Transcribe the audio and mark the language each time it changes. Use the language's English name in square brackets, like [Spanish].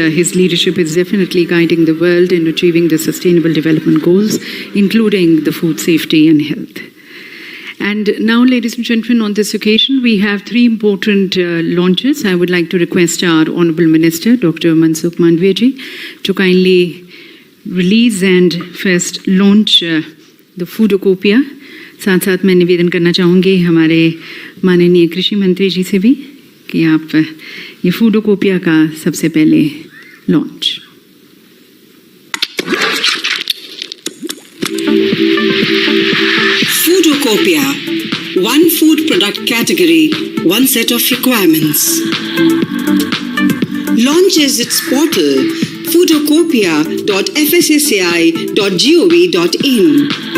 [English] His leadership is definitely guiding the world in achieving the Sustainable Development Goals, including the food safety and health. And now, ladies and gentlemen, on this occasion, we have three important launches. I would like to request our Honourable Minister, Dr. Mansukh Mandavia ji, to kindly release and first launch the Foodocopia. [Hindi] साथ साथ मैं निवेदन करना चाहूँगी हमारे माननीय कृषि मंत्री जी से भी कि आप ये फूडोकोपिया का सबसे पहले launch. [English] Foodocopia, one food product category, one set of requirements. Launches its portal foodocopia.fssaci.gov.in.